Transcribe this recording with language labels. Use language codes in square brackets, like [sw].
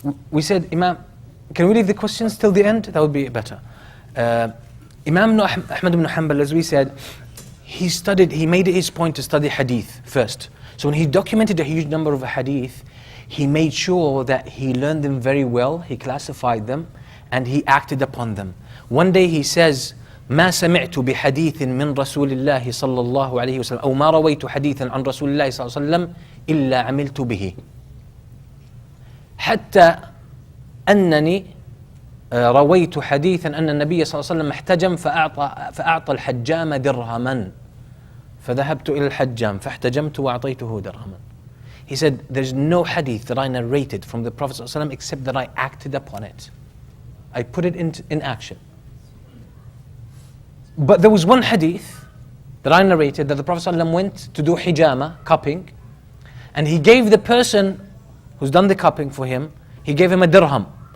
[en] We said, Imam, can we leave the questions till the end? That would be better. Imam Ahmed ibn Hanbal, as we said, he made it his point to study hadith first. So when he documented a huge number of hadith, he made sure that he learned them very well, he classified them, and he acted upon them. One day he says, [ar] ما سمعت بحديث من رسول الله صلى الله عليه وسلم أو ما رويت حديثا عن رسول الله صلى الله عليه وسلم إلا عملت به حتى أنني رويت حديثا أن النبي صلى الله عليه وسلم احتجم فأعطى الحجام درهما فذهبت إلى الحجام فاحتجمت وأعطيته درهما. [en] He said, there's no hadith that I narrated from the Prophet [ar] صلى الله عليه وسلم [en] except that I acted upon it. I put it in action. But there was one hadith that I narrated that the Prophet ﷺ went to do hijama, cupping, and he gave the person who's done the cupping for him, he gave him a dirham.